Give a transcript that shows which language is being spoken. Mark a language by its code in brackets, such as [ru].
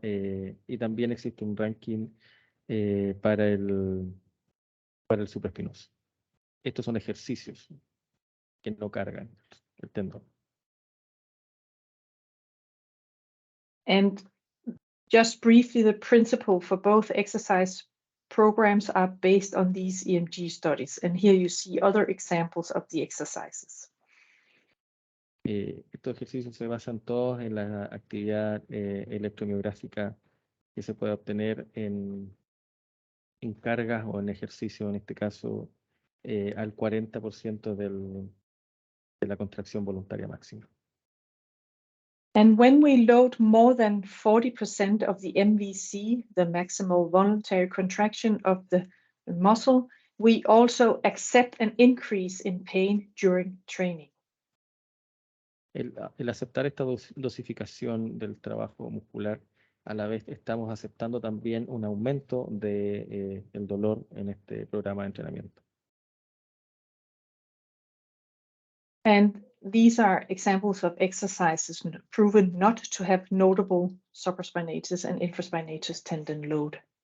[es] Y también existe un ranking para el supraespinoso. Estos son ejercicios que no cargan el tendón. [en] And just briefly, the principle for both exercise programs are based on these EMG studies. And here you see other examples of the exercises. [es] Estos ejercicios se basan todos en la actividad electromiográfica que se puede obtener en cargas o en ejercicio, en este caso, al 40% de la contracción voluntaria máxima. [en] And when we load more than 40% of the MVC, the maximal voluntary contraction of the muscle, we also accept an increase in pain during training. [es] El aceptar esta dosificación del trabajo muscular, a la vez estamos aceptando también un aumento del dolor en este programa de entrenamiento. [en] And these are examples of exercises proven not to have notable supraspinatus and infraspinatus tendon load.